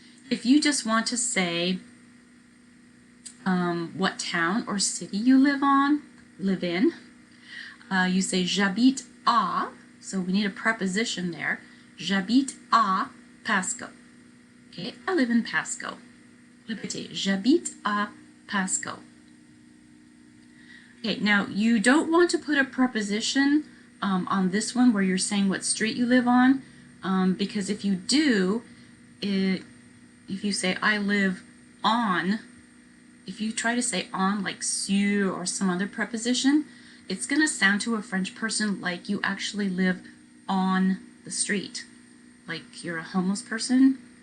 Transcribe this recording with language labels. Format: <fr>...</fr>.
<en>If you just want to say what town or city you live in, you say</en> <fr>j'habite à.</fr> <en>So we need a preposition there.</en> <fr>J'habite à Pasco.</fr> <en>Okay, I live in Pasco.</en> <fr>Répétez, j'habite à Pasco.</fr> <en>Okay, now you don't want to put a preposition on this one where you're saying what street you live on, because if you do, if you say I live on, if you try to say on like sur or some other preposition, it's going to sound to a French person like you actually live on the street, like you're a homeless person.</en>